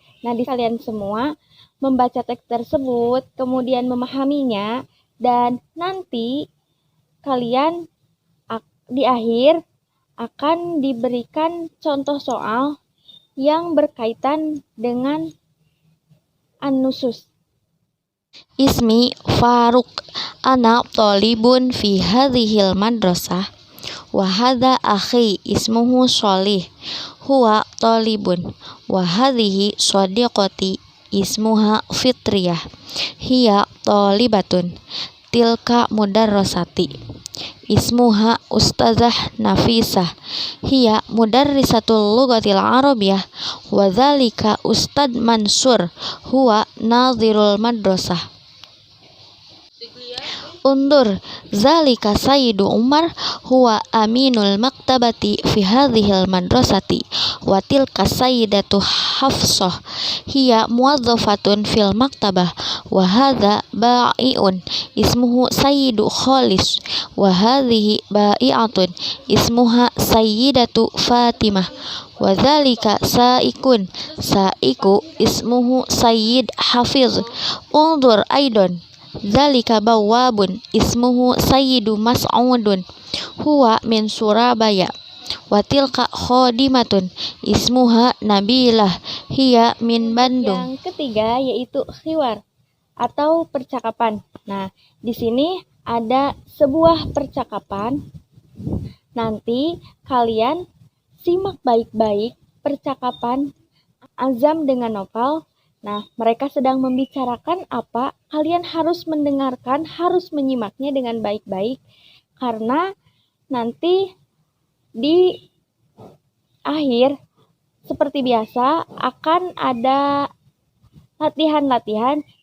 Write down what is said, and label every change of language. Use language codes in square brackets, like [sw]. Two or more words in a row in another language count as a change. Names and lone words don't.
[id] Nah, di kalian semua membaca teks tersebut, kemudian memahaminya, dan nanti kalian di akhir akan diberikan contoh soal yang berkaitan dengan an-nusus. [ar] اسمي فاروق، أنا طالب في هذه المدرسة, وهذا أخي اسمه صالح، هو طالب، وهذه صديقتي اسمها فطرية، هي طالبة، تلك مدرستي اسمها أستاذة نفيسة، هي مدرسة اللغة العربية، وذلك أستاذ منصور، هو ناظر المدرسة. انظر، ذلك السيد عمر، هو أمين المكتبة في هذه المدرسة، وتلك السيدة حفصة، هي موظفة في المكتبة, وهذا بائع اسمه السيد خالص، وهذه بائعة اسمها السيدة فاطمة، وذلك سائق اسمه السيد حافظ. انظر أيضا، ذلك بواب اسمه السيد مسعود، هو من سورابايا، وتلك خادمة اسمها نبيلة، هي من باندونغ. [id] Yang ketiga yaitu khiwar atau percakapan. Nah, di sini ada sebuah percakapan. Nanti kalian simak baik-baik percakapan Azam dengan Nopal. Nah, mereka sedang membicarakan apa, kalian harus mendengarkan, harus menyimaknya dengan baik-baik, karena nanti di akhir, seperti biasa, akan ada latihan-latihan.